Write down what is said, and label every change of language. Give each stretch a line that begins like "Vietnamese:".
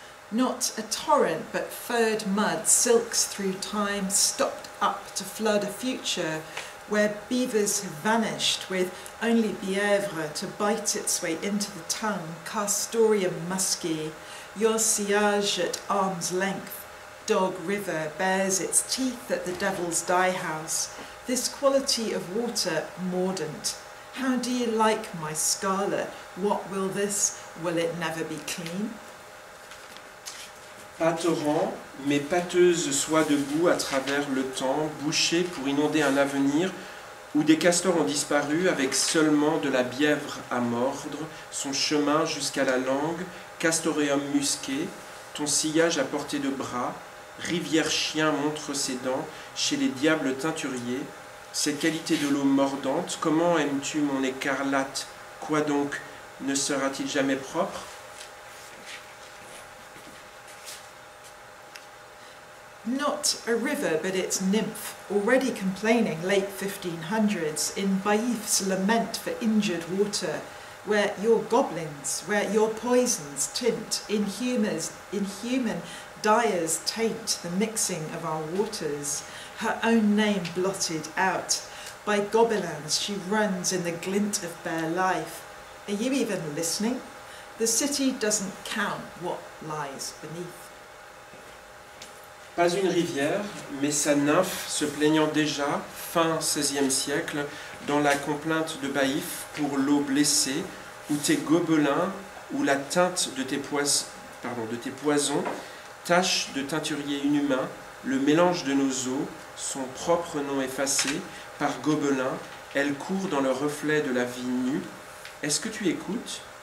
English: Not a torrent, but furred mud silks through time, stopped up to flood a future where beavers have vanished, with only Bièvre to bite its way into the tongue, Castoreum musky, your sillage at arm's length. Dog River bears its teeth at the Devil's Dye House, this quality of water mordant. How do you like my scarlet? What will this? Will it never be clean?
French: Pas torrent, mais pâteuse soie debout à travers le temps, bouchée pour inonder un avenir où des castors ont disparu avec seulement de la bièvre à mordre, son chemin jusqu'à la langue, Castoreum musqué, ton sillage à portée de bras, rivière chien montre ses dents chez les diables teinturiers, cette qualité de l'eau mordante, comment aimes-tu mon écarlate? Quoi donc, ne sera-t-il jamais propre?
English: Not a river, but its nymph, already complaining late 1500s in Baïf's lament for injured water, where your goblins, where your poisons tint, inhuman dyers taint the mixing of our waters, her own name blotted out. By gobelins she runs in the glint of bare life. Are you even listening? The city doesn't count what lies beneath.
French: Pas une rivière, mais sa nymphe se plaignant déjà, fin XVIe siècle, dans la complainte de Baïf pour l'eau blessée, où tes gobelins, où la teinte de tes poisons, tache de teinturier inhumain, le mélange de nos eaux, son propre nom effacé, par gobelins, elle court dans le reflet de la vie nue. Est-ce que tu écoutes?